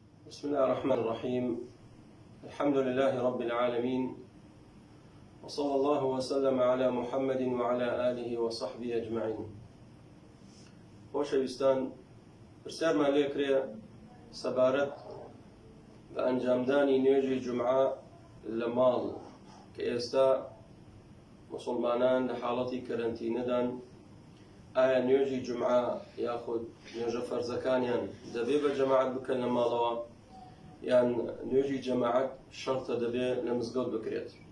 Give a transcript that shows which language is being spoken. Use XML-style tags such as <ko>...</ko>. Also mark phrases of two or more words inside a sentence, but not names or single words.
<ar>بسم الله الرحمن الرحيم. الحمد لله رب العالمين، وصلى الله وسلم على محمد وعلى آله وصحبه أجمعين.</ar> <ckb>خۆشەویستان، پرسیارمان لێ کرێ سەبارەت بە ئەنجامدانی نوێژی جومعە لە ماڵ کە ئێستا مسلمانان لە حاڵەتی کەرەنتینەدان. ئایا نوێژی جومعە یاخود نوێژە فەرزەکانیان دەبێ بە جەماعەت بکەن لە ماڵەوە، یان نوێژی جەماعەت شەرتە دەبێ لە مزگەوت بکرێت؟</ckb>